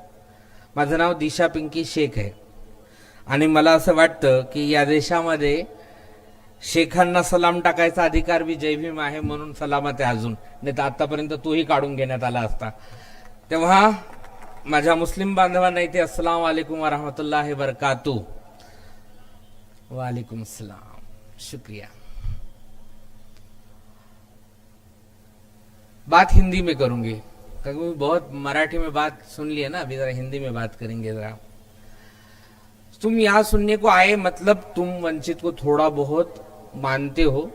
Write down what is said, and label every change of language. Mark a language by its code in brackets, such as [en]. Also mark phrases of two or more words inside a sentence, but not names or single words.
[mr] माझं नाव दिशा पिंकी शेख आहे आणि मला असं वाटतं की या देशामध्ये शेखांना सलाम टाकायचा अधिकार बी जय भीम आहे म्हणून सलामत आहे अजून, नाही तर आतापर्यंत तोही काढून घेण्यात आला असता. तेव्हा माझ्या मुस्लिम बांधवांना इथे [ar] السلام عليكم ورحمة الله وبركاته. وعليكم السلام, [hi] शुक्रिया. बात हिंदी में करूंगी क्योंकि बहुत मराठी में बात सुन ली है ना, अभी जरा हिंदी में बात करेंगे. जरा तुम यहाँ सुनने को आए मतलब तुम वंचित को थोड़ा बहुत मानते हो.